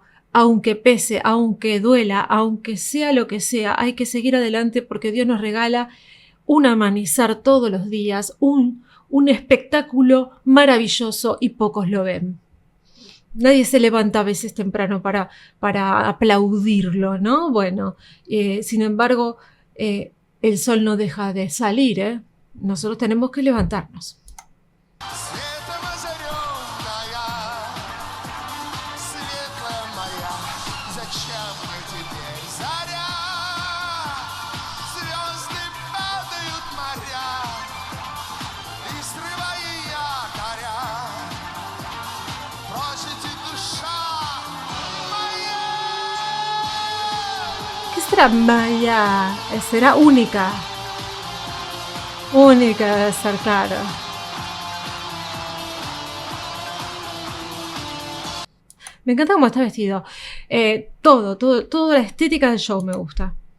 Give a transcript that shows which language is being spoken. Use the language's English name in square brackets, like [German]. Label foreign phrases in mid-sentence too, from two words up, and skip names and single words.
[Spanish] Aunque pese, aunque duela, aunque sea lo que sea, hay que seguir adelante porque Dios nos regala un amanecer todos los días, un espectáculo maravilloso y pocos lo ven. Nadie se levanta a veces temprano para aplaudirlo, ¿no? Bueno, sin embargo, el sol no deja de salir, ¿eh? Nosotros tenemos que levantarnos. [Russian] Светом озаренная, светлая моя, зачем мне теперь заря? Звезды падают моря, и срывая якоря, прочь иди, душа моя. [Spanish] ¿Qué será Maya? Será única. Única debe ser, claro. Me encanta cómo está vestido. Toda la estética del show me gusta.